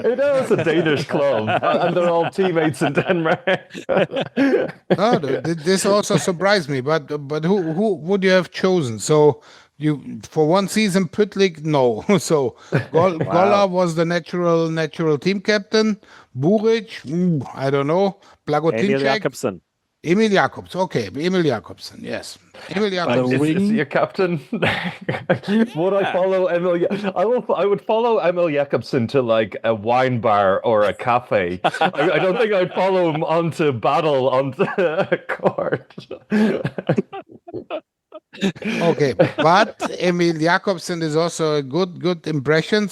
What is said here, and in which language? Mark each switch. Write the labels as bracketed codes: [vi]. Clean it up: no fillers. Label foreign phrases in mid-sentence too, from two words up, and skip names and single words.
[en] I know it's a Danish club, and they're all teammates in Denmark. Oh, this also surprised me. But who would you have chosen? So you for one season, Pütlik, no. So Golla was the natural team captain. Buric, I don't know. Emil Blagotinček, Jakobsen. Emil Jakobs. Okay, Emil Jakobsen. Yes, Emil Jakobsen. Is he a captain? Would I follow Emil? I would follow Emil Jakobsen to like a wine bar or a cafe. I don't think I'd follow him onto battle onto a court. Okay, but Emil Jakobsen is also a good impression.